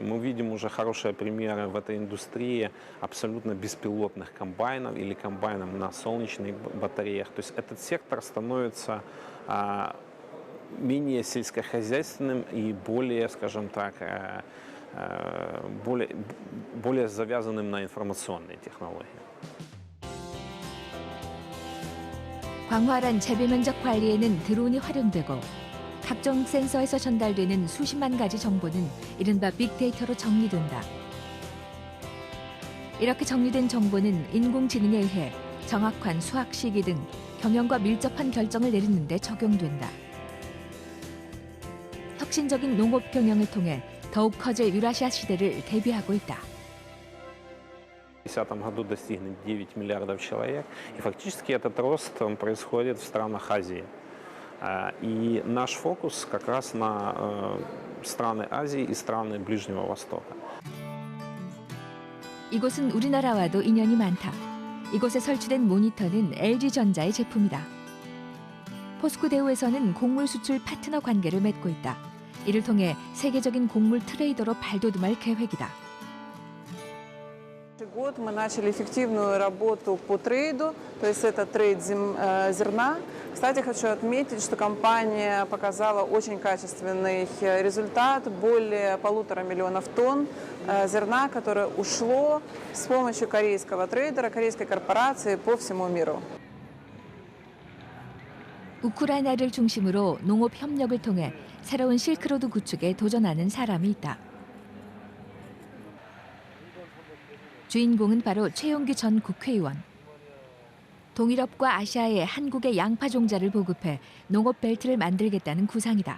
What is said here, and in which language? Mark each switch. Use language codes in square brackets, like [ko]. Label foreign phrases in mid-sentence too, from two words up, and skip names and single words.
[ru] Мы видим уже хорошие примеры в этой индустрии абсолютно беспилотных комбайнов или комбайнов на солнечных батареях. То есть этот сектор становится менее сельскохозяйственным и более, скажем так, более завязанным на информационные технологии. [ko] 광활한 재배 면적 관리에는 드론이 활용되고 각종 센서에서 전달되는 수십만 가지 정보는 이른바 빅데이터로 정리된다. 이렇게 정리된 정보는 인공지능에 의해 정확한 수확 시기 등 경영과 밀접한 결정을 내리는 데 적용된다. 혁신적인 농업 경영을 통해 더욱 커질 유라시아 시대를 대비하고 있다. [ru] В 2010 году достигнет 9 миллиардов человек, и фактически этот рост он происходит в странах Азии. И наш фокус как раз на страны Азии и страны Ближнего Востока. [ko] 이곳은 우리나라와도 인연이 많다. 이곳에 설치된 모니터는 LG전자의 제품이다. 포스코대우에서는 곡물 수출 파트너 관계를 맺고 있다. 이를 통해 세계적인 곡물 트레이더로 발돋움할 계획이다. [ru] Год мы начали эффективную работу по трейду, то есть это трейд зерна. Кстати, хочу отметить, что компания показала очень качественный результат, более 1,5 миллиона тонн зерна, которое ушло с помощью корейского трейдера, корейской корпорации по всему миру. [ko] 우크라이나를 중심으로 농업 협력을 통해 새로운 실크로드 구축에 도전하는 사람이 있다. 주인공은 바로 최용규 전 국회의원. 동유럽과 아시아에 한국의 양파 종자를 보급해 농업 벨트를 만들겠다는 구상이다.